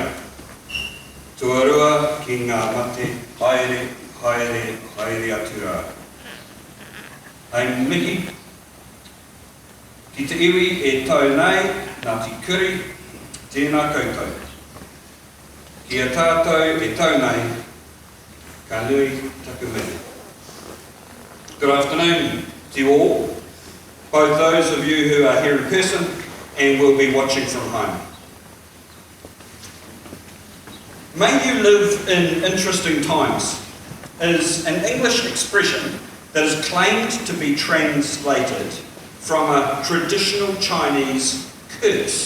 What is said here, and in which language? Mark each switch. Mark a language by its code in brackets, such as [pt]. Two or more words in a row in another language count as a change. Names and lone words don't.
[mi] Tuarua ki ngā mate, haere, haere, haere atura. Hei mihi, ki te iwi e tau nei, Ngāti Kuri, tēnā koutou. Kia tātou e tau nei, ka nui taku mene. [en] Good afternoon to you all, both those of you who are here in person and will be watching from home. May you live in interesting times is an English expression that is claimed to be translated from a traditional Chinese curse.